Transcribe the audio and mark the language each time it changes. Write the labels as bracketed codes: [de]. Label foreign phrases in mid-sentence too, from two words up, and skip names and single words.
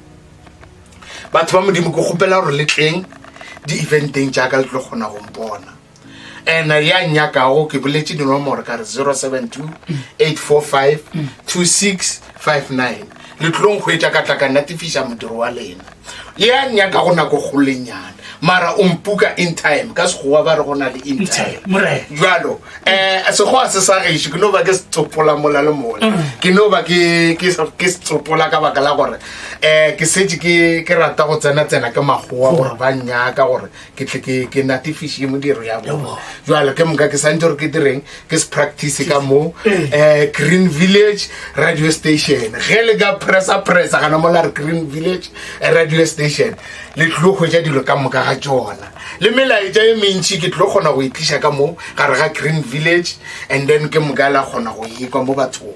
[nso] batho ba modimo ke kgopela gore le tleng di-eventeng jaaka le tlo kgona go mpona and ya nyakago ke boletse dinomoro ka re 072 845 2659 le tlong khwetša ka tla ka natifiša modiro wa lena ya nyaka go nako golenyana mara o mpuka [en] in time [nso] ka sekgowa ba re go na le [en] in time [nso] jalo sekgowa se sa gešo ke no ba ke setsopola mola le mola ke no ba ke setsopola ka baka la gore ke setse ke rata go tsena ke magowa gore ba nnyaka gore ke tle ke natifiše modiro ya bona jalo ke moka ke santse gore ke direng ke se practice ka mo Green Village radio station ge le ka pressa gana mola re Green Village radio station le tlo go ja dilo ka moka ga tsona le melaetša e mentši ke tlo kgona go itliša ka mo gare ga Green Village [en] and then [nso] ke moka la kgona go ekwa mo bathong